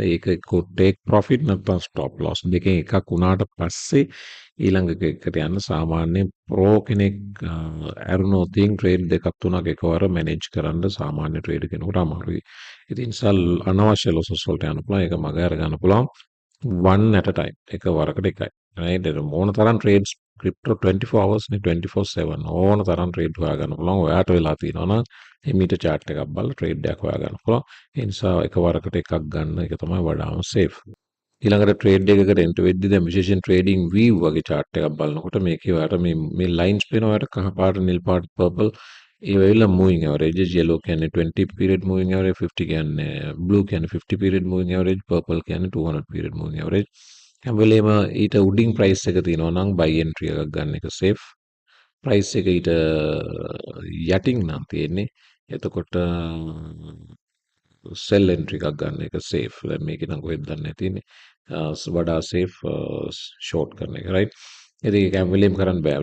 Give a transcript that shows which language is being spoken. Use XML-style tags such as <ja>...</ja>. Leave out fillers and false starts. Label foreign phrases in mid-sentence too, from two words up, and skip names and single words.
<si>ඒක එක්ක</si> <en>take profit</en> <si>නැත්නම්</si> <en>stop loss</en> <si>දෙකෙන් එකක් උනාට පස්සේ ඊළඟ එකකට යන්න. සාමාන්‍ය ප්‍රෝ කෙනෙක් ඇරුණොත් ට්‍රේඩ් දෙකක් තුනක් එකවර මැනේජ් කරන්න සාමාන්‍ය ට්‍රේඩ් කෙනෙකුට අමාරුයි. ඉතින් අනවශ්‍ය ලොසස් වලට යන්න පුළුවන්. ඒක මග අර ගන්න පුළුවන්.</si> <en>one at a time.</en> <si>එකවරකට එකයි. right? ඕන තරම්</si> <en>trades crypto</en> <si>24 hours නේ 24/7 ඕන තරම් trade හොයාගන්න පුළුවන්. ඔයාට වෙලා තියෙනවා නම් එමීට chart එකක් බලලා trade එකක් හොයාගන්න පුළුවන්. ඒ නිසා එකවරකට එකක් ගන්න එක තමයි වඩාම safe. ඊළඟට trade එකකට enter වෙද්දී දැන් විශේෂයෙන්</si> <en>trading view</en> <si>වගේ chart එකක් බලනකොට මේකේ ඔයාට මේ lines පේනවා. ඔයාට කහ පාට නිල් පාට purple ඒ වෙලාව</si> <en>moving averages yellow</en> <si>කියන්නේ</si> <en>20 period moving average 50</en> <si>කියන්නේ blue කියන්නේ</si> <en>50 period moving average purple</en> <si>කියන්නේ</si> <en>200 period moving average</en> <si>හැම වෙලේම ඊට උඩින් price එක තියෙනවා නම්</si> <en>buy entry</en> <si>එකක් ගන්න එක safe price එක ඊට යටින් නම් තියෙන්නේ එතකොට</si> <en>sell entry</en> <si>එකක් ගන්න එක safe දැන් මේක නම් කොහෙද දන්නේ තියෙන්නේ වඩා safe short කරන එක right ඉතින් ඒක හැම වෙලෙම කරන්න බෑ.</si>